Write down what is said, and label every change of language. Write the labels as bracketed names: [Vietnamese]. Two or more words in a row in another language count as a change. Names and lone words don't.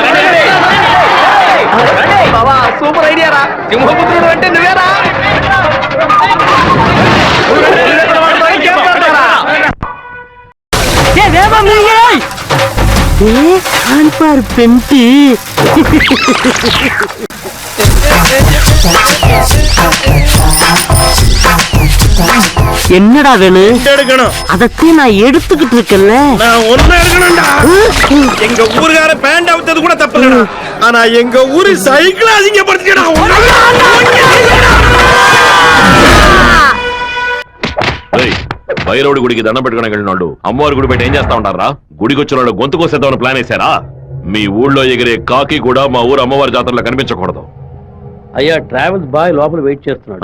[Telugu] బావా సూపర్ ఐడియా రా. సింహపుత్రుడు అంటే నువ్వేరా? [Tamil] పెంటి என்னடா வேணும்? அதத்தையும் நான் எடுத்துக்கிட்டு இருக்கேன்ல. நான் ஒண்ணு எடுக்கணும்டா. எங்க ஊருக்கார பேண்ட் அவுத்தது கூட தப்பு. ஆனா எங்க ஊரு சைக்கிள் அசிங்கப்படுத்திடா. [Telugu] భైరవుడి గుడికి దండం పెట్టుకుని వెళ్ళినాడు. అమ్మవారి గుడి బయట ఏం చేస్తా ఉంటారా? గుడికి వచ్చిన వాళ్ళు గొంతు కోసేద్దామని ప్లాన్ వేశారా? మీ ఊళ్ళో ఎగిరే కాకి కూడా మా ఊరు అమ్మవారి జాతరలో కనిపించకూడదు. అయ్యా, ట్రావెల్స్ బాయ్ లోపల వెయిట్ చేస్తున్నాడు.